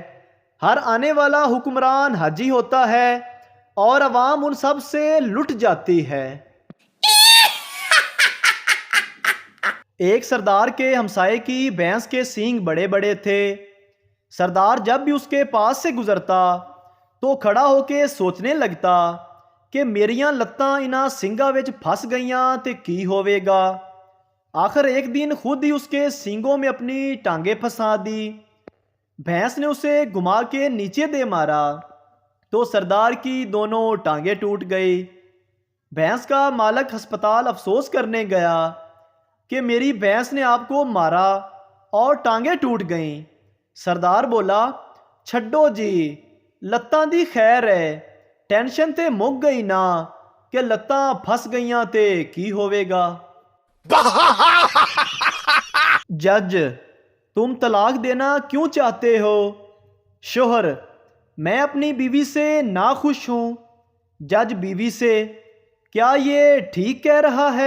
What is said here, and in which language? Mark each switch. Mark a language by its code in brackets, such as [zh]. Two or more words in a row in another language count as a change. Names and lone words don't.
[ur] ہر آنے والا حکمران حاجی ہوتا ہے اور عوام ان سب سے لٹ جاتی ہے۔ ایک سردار کے ہمسائے کی بھینس کے سینگ بڑے بڑے تھے۔ سردار جب بھی اس کے پاس سے گزرتا تو کھڑا ہو کے سوچنے لگتا کہ [pa] میریاں لتاں انہاں سنگاں وچ پھس گئیاں تے کی ہوے گا۔ [ur] آخر ایک دن خود ہی اس کے سینگوں میں اپنی ٹانگیں پھنسا دی۔ بھینس نے اسے گھما کے نیچے دے مارا تو سردار کی دونوں ٹانگیں ٹوٹ گئی۔ بھینس کا مالک ہسپتال افسوس کرنے گیا کہ میری بھینس نے آپ کو مارا اور ٹانگیں ٹوٹ گئیں۔ سردار بولا، [pa] چھڈو جی، لتاں دی خیر ہے، ٹینشن تے مک گئی نا کہ لتاں پھس گئیاں تے کی ہوے گا۔ [ur] جج، تم طلاق دینا کیوں چاہتے ہو؟ شوہر، میں اپنی بیوی سے ناخوش ہوں۔ جج بیوی سے، کیا یہ ٹھیک کہہ رہا ہے؟